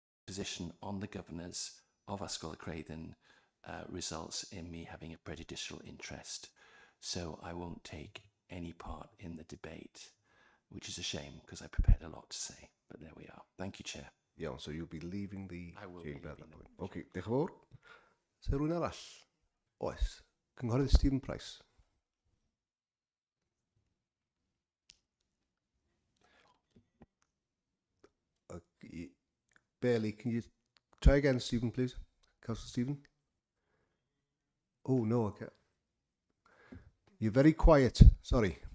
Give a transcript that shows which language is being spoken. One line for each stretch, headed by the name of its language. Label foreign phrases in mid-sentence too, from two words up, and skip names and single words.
English: position on the governors of Ysgol y Creighton results in me having a prejudicial interest. So I won't take any part in the debate, which is a shame because I prepared a lot to say. But there we are. Thank you, Chair. Yeah, so you'll be leaving the I will be chamber at leaving that point. the
Welsh: Okay, diolch yn fawr. So rhywun arall? Oes. Cynghorydd Stephen Price. Barely.
English: Can you try again, Stephen, please? Councillor Stephen? Oh, no, okay. You're very quiet. Sorry.